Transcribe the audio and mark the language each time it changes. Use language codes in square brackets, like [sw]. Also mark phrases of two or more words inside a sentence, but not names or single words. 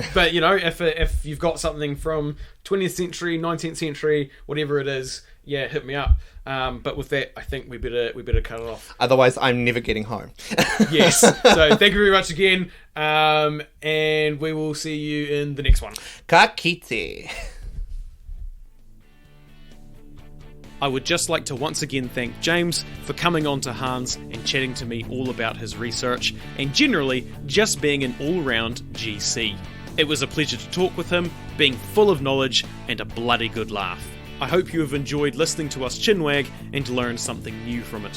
[en] But you know, if you've got something from 20th century, 19th century, whatever it is, yeah, hit me up. But with that, I think we better cut it off. Otherwise, I'm never getting home. Yes. So thank you very much again, and we will see you in the next one. [mi] Ka kite. [en] I would just like to once again thank James for coming on to Hans and chatting to me all about his research and generally just being an all-round GC. It was a pleasure to talk with him, being full of knowledge and a bloody good laugh. I hope you have enjoyed listening to us chinwag and learned something new from it.